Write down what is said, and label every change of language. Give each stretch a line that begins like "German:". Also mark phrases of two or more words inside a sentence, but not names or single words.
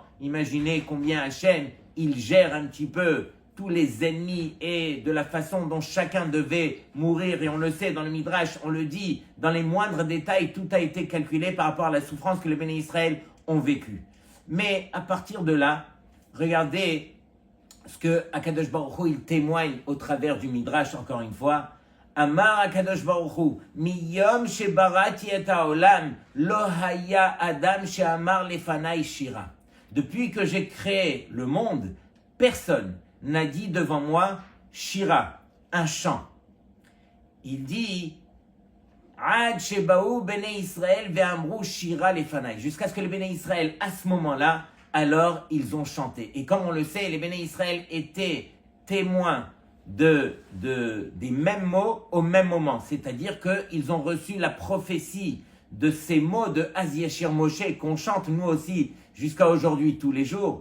French: Imaginez combien Hachem, il gère un petit peu tous les ennemis et de la façon dont chacun devait mourir. Et on le sait dans le Midrash, on le dit, dans les moindres détails, tout a été calculé par rapport à la souffrance que les Béné Israël ont vécue. Mais à partir de là, regardez ce que
Hebrew: הקדוש ברוך הוא,
French: il témoigne au travers du Midrash, encore une fois.
Hebrew: אמר הקדוש ברוך הוא, מיום שבראתי את העולם, לא היה אדם שאמר לפני שירה.
French: Depuis que j'ai créé le monde, personne n'a dit devant moi shira, un chant. Il dit
Hebrew: עד שבאו בני ישראל ואמרו שירה לפני.
French: Jusqu'à ce que les Béné Israël, à ce moment-là, alors ils ont chanté. Et comme on le sait, les Béné Israël étaient témoins des mêmes mots au même moment. C'est-à-dire qu'ils ont reçu la prophétie de ces mots de
Hebrew: אז ישיר משה
French: qu'on chante nous aussi jusqu'à aujourd'hui tous les jours.